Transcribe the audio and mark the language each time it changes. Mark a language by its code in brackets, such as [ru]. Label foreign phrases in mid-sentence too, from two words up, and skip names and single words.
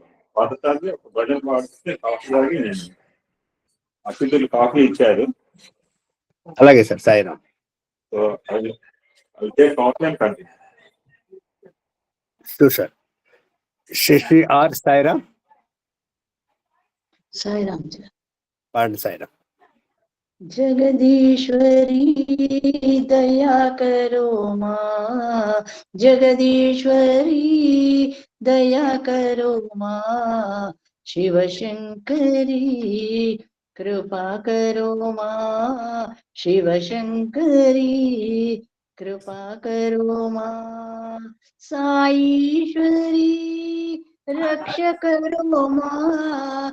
[te] పడతాది ఒక భజన పాడితే కాఫీ తాగి నేను అతిథులు కాఫీ ఇచ్చారు. అలాగే సార్, సాయిరామ్. సో అయితే కాఫీ అని కంటిన్యూ. [en] sure sir. [te] శశి ఆర్ సాయిరామ్. साईराम। పాడండి సాయిరామ్. [hi] जगदीश्वरी दया करो माँ, जगदीश्वरी दया करो माँ, शिव शंकरी कृपा करो माँ, शिव शंकरी कृपा करो माँ, साईश्वरी रक्ष करो माँ,